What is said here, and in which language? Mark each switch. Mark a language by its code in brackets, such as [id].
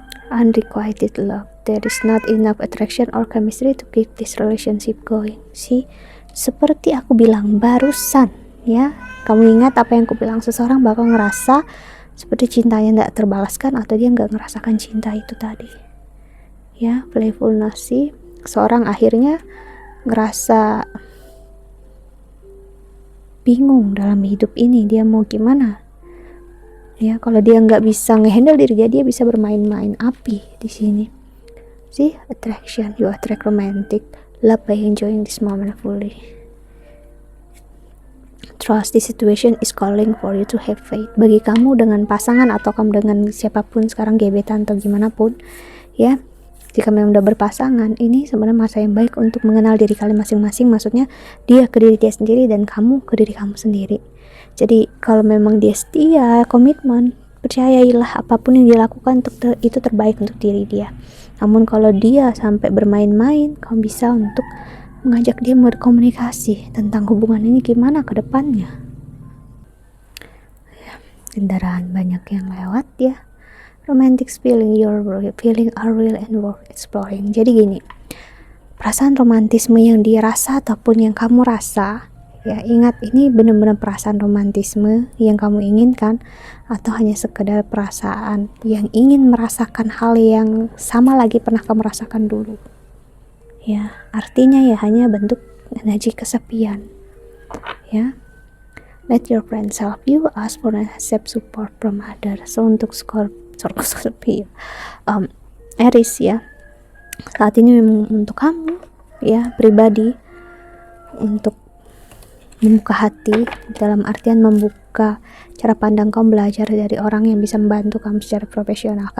[en] Unrequited love, there is not enough attraction or chemistry to keep this relationship going. [id] Seperti aku bilang barusan ya, kamu ingat apa yang aku bilang, seseorang bakal ngerasa seperti cintanya tidak terbalaskan atau dia nggak ngerasakan cinta itu tadi ya. Playfulness sih, seorang akhirnya ngerasa bingung dalam hidup ini, dia mau gimana ya. Kalau dia nggak bisa ngehandle diri dia bisa bermain-main api di sini. [en] Attraction, you attract romantic love by enjoying this moment fully. Trust, this situation is calling for you to have faith. [id] Bagi kamu dengan pasangan atau kamu dengan siapapun sekarang, gebetan atau gimana pun ya, jika memang udah berpasangan, ini sebenarnya masa yang baik untuk mengenal diri kalian masing-masing. Maksudnya dia ke diri dia sendiri dan kamu ke diri kamu sendiri. Jadi kalau memang dia setia, komitmen, percayailah apapun yang dilakukan itu terbaik untuk diri dia. Namun kalau dia sampai bermain-main, kamu bisa untuk mengajak dia berkomunikasi tentang hubungan ini gimana ke depannya. Kendaraan banyak yang lewat ya. [en] Romantic feeling, your feeling are real and worth exploring. [id] Jadi gini, perasaan romantisme yang dia rasa ataupun yang kamu rasa ya, ingat ini benar-benar perasaan romantisme yang kamu inginkan atau hanya sekedar perasaan yang ingin merasakan hal yang sama lagi pernah kamu rasakan dulu ya. Artinya ya hanya bentuk energi kesepian ya. [en] Let your friends help you, ask for and accept support from others. [id] So untuk Scorpio Aries ya, saat ini memang untuk kamu ya pribadi, untuk membuka hati dalam artian membuka cara pandang kamu, belajar dari orang yang bisa membantu kamu secara profesional.